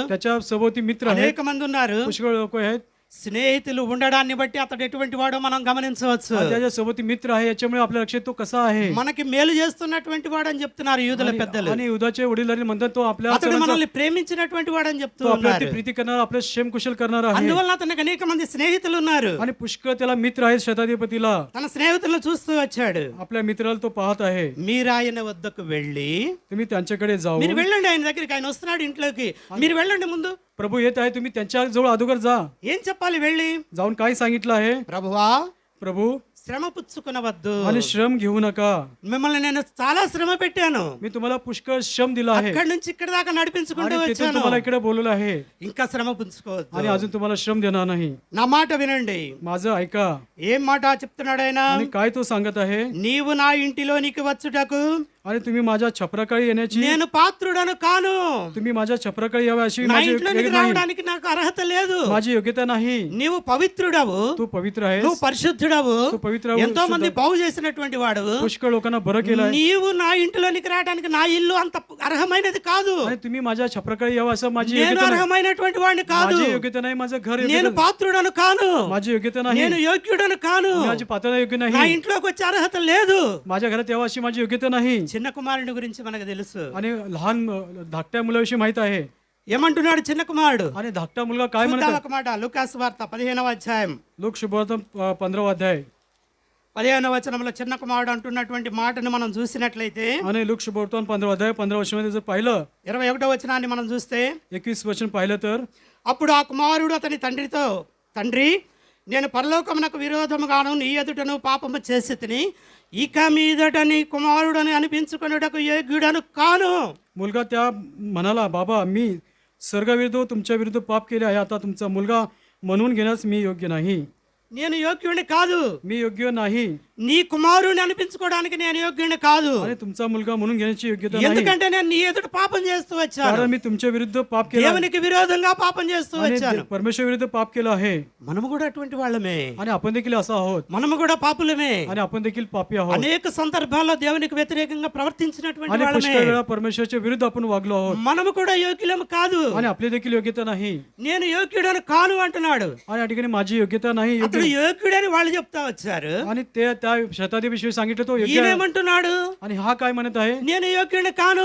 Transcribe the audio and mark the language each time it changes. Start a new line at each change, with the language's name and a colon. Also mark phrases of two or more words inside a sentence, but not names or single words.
Marathi: त्याच्या सभोवती मित्र आहेत,
Telugu: అనేక మంది ఉన్నారు.
Marathi: पुष्कळ लोक आहेत.
Telugu: స్నేహితులు ఉండడాన్ని బట్టి అతడు ఎటువంటి వాడో మనం గమనించవచ్చు.
Marathi: आणि त्याच्या सोबती मित्र आहे याच्यामुळे आपल्या लक्षात तो कसा आहे.
Telugu: మనకి మేలు చేస్తున్నటువంటి వాడు అని చెప్తున్నారు యూదుల పెద్దలు.
Marathi: आणि युधाचे वडील म्हणतात तो आपल्या
Telugu: అతడు మనల్ని ప్రేమించినటువంటి వాడు అని చెప్తూ
Marathi: तो आपल्यावरती
Telugu: ఉన్నారు.
Marathi: प्रीती करणारा, आपल्या क्षेम कुशल करणारा आहे.
Telugu: అందువల్ల అతనికి అనేక మంది స్నేహితులు ఉన్నారు.
Marathi: आणि पुष्कळ त्याला मित्र आहेत. शताधिपतीला
Telugu: తన స్నేహితులను చూస్తూ వచ్చాడు.
Marathi: आपल्या मित्राला तो पाहत आहे.
Telugu: మీరు ఆయన వద్దకు వెళ్ళి,
Marathi: तुम्ही त्यांच्याकडे जाऊ.
Telugu: మీరు వెళ్ళండి ఆయన దగ్గరికి, ఆయన వస్తున్నాడు ఇంట్లోకి, మీరు వెళ్ళండి ముందు.
Marathi: प्रभू येत आहे, तुम्ही त्यांच्या जवळ अगोदर जा.
Telugu: ఏం చెప్పాలి వెళ్ళి?
Marathi: जाऊन काय सांगितलं आहे?
Telugu: ప్రభువా,
Marathi: प्रभू
Telugu: శ్రమ పుచ్చుకునవద్దు,
Marathi: आणि श्रम घेऊ नका.
Telugu: మిమ్మల్ని నేను చాలా శ్రమ పెట్టాను,
Marathi: मी तुम्हाला पुष्कळ श्रम दिला आहे.
Telugu: అక్కడి నుంచి ఇక్కడ దాకా నడిపించుకుంటూ
Marathi: आणि तिथून
Telugu: వచ్చాను,
Marathi: तुम्हाला इकडे बोलवलं आहे.
Telugu: ఇంకా శ్రమ పుచ్చుకోవద్దు.
Marathi: आणि अजून तुम्हाला श्रम देणार नाही.
Telugu: నా మాట వినండి.
Marathi: माझं ऐका.
Telugu: ఏం మాట చెప్తున్నాడు ఆయన?
Marathi: आणि काय तो सांगत आहे?
Telugu: నీవు నా ఇంటిలోనికి వచ్చుటకు
Marathi: आणि तुम्ही माझ्या छपराकडे येण्याची,
Telugu: నేను పాత్రుడను కాను.
Marathi: तुम्ही माझ्या छपराकडे यावे अशी
Telugu: నా
Marathi: माझी
Telugu: ఇంట్లోనికి
Marathi: योग्यता नाही.
Telugu: రావడానికి నాకు అర్హత లేదు.
Marathi: माझी योग्यता नाही.
Telugu: నీవు పవిత్రుడవు,
Marathi: तू पवित्र आहेस.
Telugu: నువ్వు పరిశుద్ధుడవు,
Marathi: तू पवित्र
Telugu: ఎంతో మంది బాగు చేసినటువంటి వాడు.
Marathi: पुष्कळ लोकांना बरं केलं आहे.
Telugu: నీవు నా ఇంటిలోనికి రావడానికి నా ఇల్లు అంత అర్హమైనది కాదు.
Marathi: आणि तुम्ही माझ्या छपराकडे यावं असं माझी
Telugu: నేను
Marathi: योग्यता नाही.
Telugu: అర్హమైనటువంటి వాడిని కాదు.
Marathi: माझी योग्यता नाही. माझं घर
Telugu: నేను
Marathi: योग्य,
Telugu: పాత్రుడను కాను.
Marathi: माझी योग्यता नाही.
Telugu: నేను యోగ్యుడను కాను.
Marathi: माझी पात्रता योग्य
Telugu: నా
Marathi: नाही.
Telugu: ఇంట్లోకి వచ్చే అర్హత లేదు.
Marathi: माझ्या घरात यावं अशी माझी योग्यता नाही.
Telugu: చిన్న కుమారుని గురించి మనకు తెలుసు.
Marathi: आणि लहान धाकट्या मुलाविषयी माहित आहे.
Telugu: ఏమంటున్నాడు చిన్న కుమారుడు?
Marathi: आणि धाकटा मुलगा काय
Telugu: చూద్దాం
Marathi: म्हणतात?
Telugu: ఒక మాట. లూకాసు వార్త 15వ అధ్యాయం
Marathi: लोक शुभवर्तन 15वा अध्याय
Telugu: 15వ వచనంలో చిన్న కుమారుడు అంటున్నటువంటి మాటను మనం చూసినట్లయితే
Marathi: आणि लूक शुभवर्तमान 15 अध्याय 15 वर्षामध्ये जर पाहिलं
Telugu: 21వ వచనాన్ని మనం చూస్తే
Marathi: 21 वचन पाहिलं तर
Telugu: అప్పుడు ఆ కుమారుడు అతని తండ్రితో, తండ్రి, నేను పరలోకమునకు విరోధముగాను నీ ఎదుటను పాపము చేసి తిని ఇక మీదట నీ కుమారుడని అనిపించుకొనుటకు యోగ్యుడను కాను.
Marathi: मुलगा त्या म्हणाला, बाबा मी स्वर्गाविरुद्ध तुमच्या विरुद्ध पाप केले आहे, आता तुमचा मुलगा म्हणून घेण्यास मी योग्य नाही.
Telugu: నేను యోగ్యుడిని కాదు,
Marathi: मी योग्य नाही
Telugu: నీ కుమారుని అనిపించుకోవడానికి నేను యోగ్యుడిని కాదు.
Marathi: आणि तुमचा मुलगा म्हणून घेण्याची योग्यता नाही,
Telugu: ఎందుకంటే నేను నీ ఎదుట పాపం చేస్తూ వచ్చాను,
Marathi: कारण मी तुमच्या विरुद्ध पाप केलं आहे
Telugu: దేవునికి విరోధంగా పాపం చేస్తూ వచ్చాను.
Marathi: आणि परमेश्वर विरुद्ध पाप केलं आहे.
Telugu: మనము కూడా అటువంటి వాళ్ళమే,
Marathi: आणि आपण देखील असं आहोत
Telugu: మనము కూడా పాపులమే.
Marathi: आणि आपण देखील पापी आहोत.
Telugu: అనేక సందర్భాల్లో దేవునికి వ్యతిరేకంగా ప్రవర్తించినటువంటి
Marathi: आणि
Telugu: వాళ్ళమే.
Marathi: पुष्कळ वेळा परमेश्वराच्या विरुद्ध आपण वागलो आहोत
Telugu: మనము కూడా యోగ్యులం కాదు.
Marathi: आणि आपली देखील योग्यता नाही.
Telugu: నేను యోగ్యుడని కాను అంటున్నాడు.
Marathi: आणि या ठिकाणी माझी योग्यता नाही.
Telugu: అతడు యోగ్యుడని వాళ్ళు చెప్తా వచ్చారు.
Marathi: आणि ते त्या शताधिपतीविषयी सांगितलं तो योग्य आहे.
Telugu: ఈయనేమంటున్నాడు,
Marathi: आणि हा काय म्हणत आहे,
Telugu: నేను యోగ్యుడిని కాను,